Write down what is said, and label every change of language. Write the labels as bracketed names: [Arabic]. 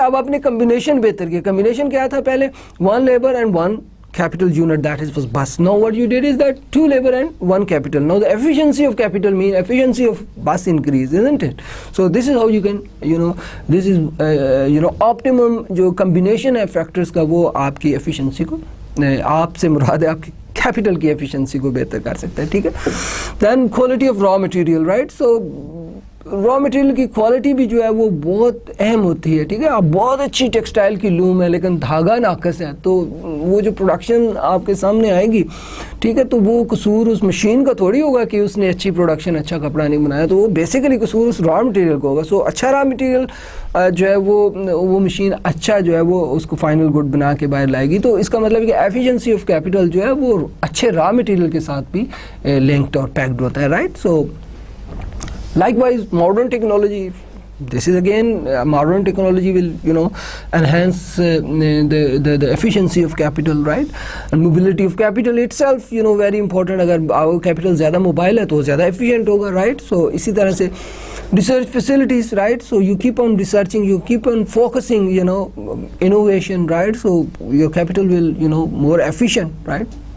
[Urdu] اب آپ نے کمبینیشن بہتر کیا. کمبینیشن کیا تھا پہلے, 1 labour and 1 capital unit, [English] that is was bus. Now what you did is that 2 labor and 1 capital. Now the efficiency of capital mean efficiency of bus increase, isn't it? So this is how you can this is optimum [Urdu] جو combination ہے factors کا, وہ آپ کی efficiency کو, آپ سے مراد ہے آپ کی کیپٹل کی ایفیشنسی کو بہتر کر سکتا ہے, ٹھیک ہے. Then quality of raw material, right. So raw material کی کوالٹی بھی جو ہے وہ بہت اہم ہوتی ہے, ٹھیک ہے. آپ بہت اچھی ٹیکسٹائل کی لوم ہے لیکن دھاگا ناقص ہے, تو وہ جو پروڈکشن آپ کے سامنے آئے گی, ٹھیک ہے, تو وہ قصور اس مشین کا تھوڑی ہوگا کہ اس نے اچھی پروڈکشن, اچھا کپڑا نہیں بنایا, تو وہ بیسیکلی قصور اس را مٹیریل کو ہوگا. سو اچھا را مٹیریل جو ہے وہ مشین اچھا جو ہے وہ اس کو فائنل گڈ بنا کے باہر لائے گی. تو اس کا مطلب ہے کہ ایفیشنسی آف کیپٹل جو ہے وہ اچھے را مٹیریل کے ساتھ بھی لنکڈ اور پیکڈ ہوتا ہے, right. [English] So likewise modern technology, this is again modern technology will enhance the efficiency of capital, right. And mobility of capital itself very important. [Urdu] اگر our capital زیادہ موبائل ہے تو زیادہ efficient ہوگا, right. [English] So [Urdu] اسی طرح سے [English] research facilities, right. So you keep on researching, you keep on focusing innovation, right. So your capital will more efficient, right.